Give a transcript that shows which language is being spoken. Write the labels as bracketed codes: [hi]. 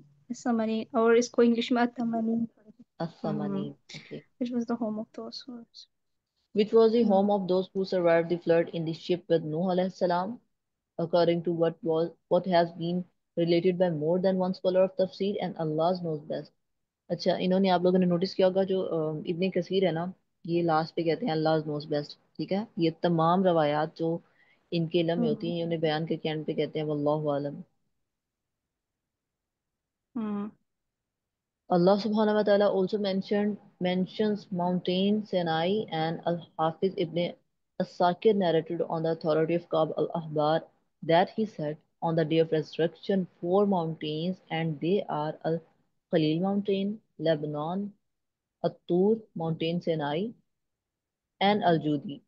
[ur] السمنین اور اس کو انگلش میں التمنین. [en] As-Samanin. Okay. Which was the home of those words. Which was the home of those who survived the flood in the ship with Nuh alayhi salam, according to what has been related by more than one scholar of tafsir, and Allah knows best. [ur] اچھا انہوں نے آپ لوگوں نے notice کیا ہوگا جو ابن کثیر ہے نا یہ لاسٹ پہ کہتے ہیں [en] Allah knows best. [ur] ٹھیک ہے یہ تمام روایات جو ان کے علم میں ہوتی ہیں یہ انہیں بیان کے اینڈ پہ کہتے ہیں واللہ عالم. [en] Allah subhanahu wa ta'ala also mentions mountain Sinai, and Al-Hafiz ibn As-Sakir narrated on the authority of Ka'b al-Ahbar that he said on the day of resurrection 4 mountains, and they are Al-Khalil mountain, Lebanon, At-Tur mountain Sinai, and Al-Judi.